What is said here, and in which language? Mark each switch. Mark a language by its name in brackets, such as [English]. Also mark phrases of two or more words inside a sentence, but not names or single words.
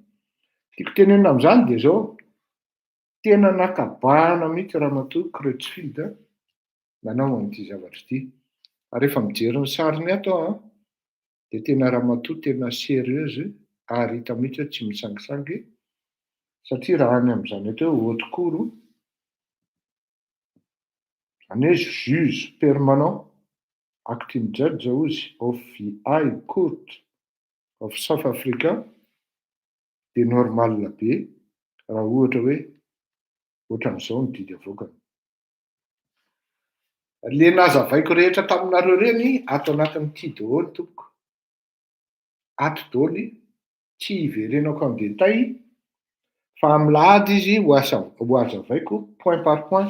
[Malagasy] Tiako tenenina amin'izany dia zao, tena nakabahana mihitsy Ramatoa Creutzfeldt nanao an'ity zavatra ity. Ary rehefa mijery ny sariny ato aho dia tena Ramatoa tena serieuse ary hita mihitsy hoe tsy misangisangy satria raha any amin'izany atao hoe [French] haute cour [Malagasy] izany hoe [French] juge permanent [English] acting judge [Malagasy] ozy [English] of the High Court of South Africa [Malagasy] dia normal be raha ohatra hoe ohatran'izao ny didy avoakany. Le nazavaiko rehetra taminareo reny ato anatin'ity daholo tompoko. Ato daholo tsy hiverenako [French] en détail [Malagasy] fa amilahady izy ho hazavaiko [French] point par point.